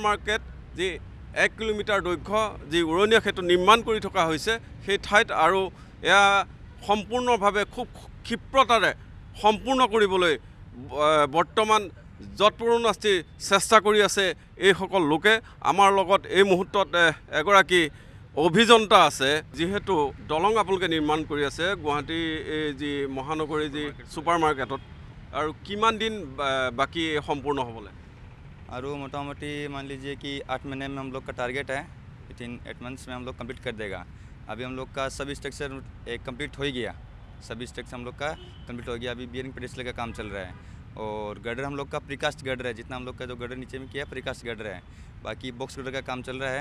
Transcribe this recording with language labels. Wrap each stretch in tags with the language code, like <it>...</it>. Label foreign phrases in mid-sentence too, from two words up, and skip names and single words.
<as>মাৰ্কেট যি 1 কিলোমিটাৰ দৈৰ্ঘ্য যি উৰণীয়া সেতু নিৰ্মাণ কৰি থকা হৈছে সেই ঠাইত আৰু এয়া সম্পূৰ্ণভাৱে খুব ক্ষিপ্ৰতাৰে সম্পূৰ্ণ কৰিবলৈ বৰ্তমান যৎপৰোনাস্তি চেষ্টা কৰি আছে এইসকল লোকে আমাৰ লগত এই মুহূৰ্তত এগৰাকী অভিযন্তা আছে যেহেতু দলং আপোনালোকে নিৰ্মাণ কৰি আছে গুৱাহাটী যি মহানগৰী যি ছুপাৰ মাৰ্কেটত আৰু কিমান দিন বাকি সম্পূर्ण হ'বলৈ</as> <hi>और मोटामोटी मान लीजिए कि 8 महीने में हम लोग का टारगेट है</hi> <en>within 8 months</en> <hi>में हम लोग कंप्लीट कर देगा। अभी हम लोग का सब स्ट्रक्चर कंप्लीट हो ही गया, सभी स्ट्रक्चर हम लोग का कंप्लीट हो गया। अभी</hi> <en>bearing pedestal</en> <hi>का काम चल रहा है और गर्डर हम लोग का</hi> <en>precast girder</en> <hi>है, जितना हम लोग का जो गर्डर नीचे में किया</hi> <en>precast girder</en> <hi>है, बाकी</hi> <en>box girder</en> <hi>का काम चल रहा है।</hi>